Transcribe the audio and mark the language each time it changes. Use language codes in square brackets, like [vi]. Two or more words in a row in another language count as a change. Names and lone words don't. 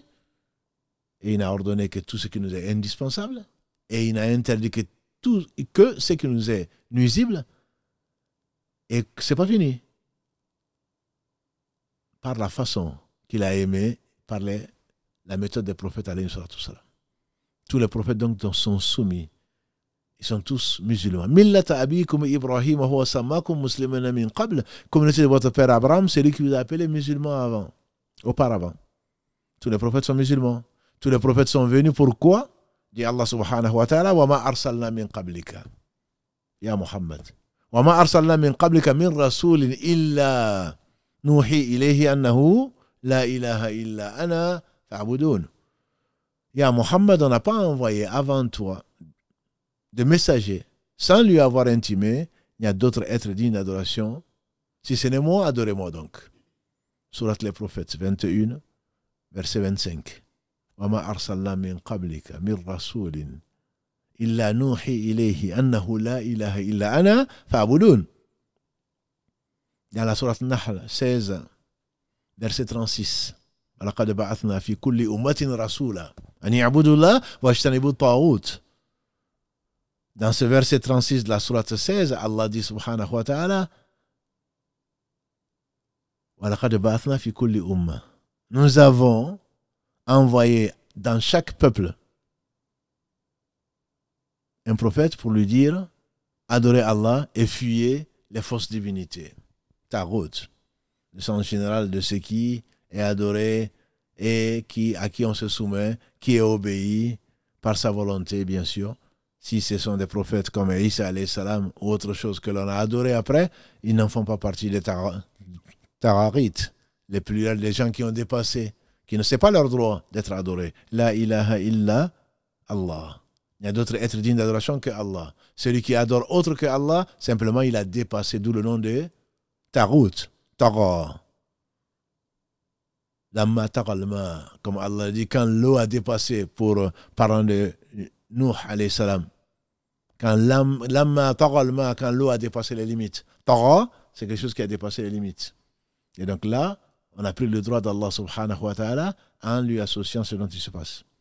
[fr] Et il n'a ordonné que tout ce qui nous est indispensable, et il n'a interdit que ce qui nous est nuisible. Et ce n'est pas fini. Par la façon qu'il a aimé, par la méthode des prophètes, [ar] عليه الصلاة السلام. [fr] Tous les prophètes donc sont soumis. Ils sont tous musulmans. [ar] ملة أبيكم إبراهيم هو سماكم المسلمين من قبل. [fr] Communauté de votre père Abraham, c'est lui qui vous a appelé musulmans auparavant. Tous les prophètes sont musulmans. Tous les prophètes sont venus. Pourquoi? [ar] Dit Allah سبحانه وتعالى، وما أرسلنا من قبلك. يا محمد. وما أرسلنا من قبلك من رسول إلا نوحي إليه أنه لا إله إلا أنا فاعبدون. يا محمد, [fr] on n'a pas envoyé avant toi de messagers sans lui avoir intimé. Il y a d'autres êtres dignes d'adoration. Si ce n'est moi, adorez-moi donc. Surat les prophètes 21, verset 25. [ar] وما أرسلنا من قبلك من رسول إلا نوحي إليه أنه لا إله إلا أنا فاعبدون. [fr] Dans la sourate Nahl 16, verset 36. [ar] ولقد بعثنا في كل أمة رسولا أن يعبدوا الله واجتنبوا الطاغوت. [fr] Dans ce verset 36 de la sourate 16, Allah dit [ar] سبحانه وتعالى ولقد بعثنا في كل أمة. [fr] Nous avons envoyé dans chaque peuple un prophète pour lui dire adorez Allah et fuyez les fausses divinités. Tarout, le sens général de ce qui est adoré et à qui on se soumet, qui est obéi par sa volonté, bien sûr. Si ce sont des prophètes comme Isa [ar] عليه السلام [fr] ou autre chose que l'on a adoré après, ils n'en font pas partie des tararites, les gens qui ont dépassé, qui ne sait pas leur droit d'être adorés. [ar] لا إله إلا الله. [fr] Il y a d'autres êtres dignes d'adoration que Allah. Celui qui adore autre que Allah, simplement il a dépassé, d'où le nom de Tarout, Tara. [ar] لما طغى الماء, [fr] comme Allah dit, quand l'eau a dépassé pour parlant de Nuh [ar] عليه السلام. [fr] Quand [ar] لما طغى الماء, [fr] quand l'eau a dépassé les limites. Tara, c'est quelque chose qui a dépassé les limites. Et donc là, on a pris le droit d'Allah [ar] سبحانه وتعالى [fr] en lui associant ce dont il se passe.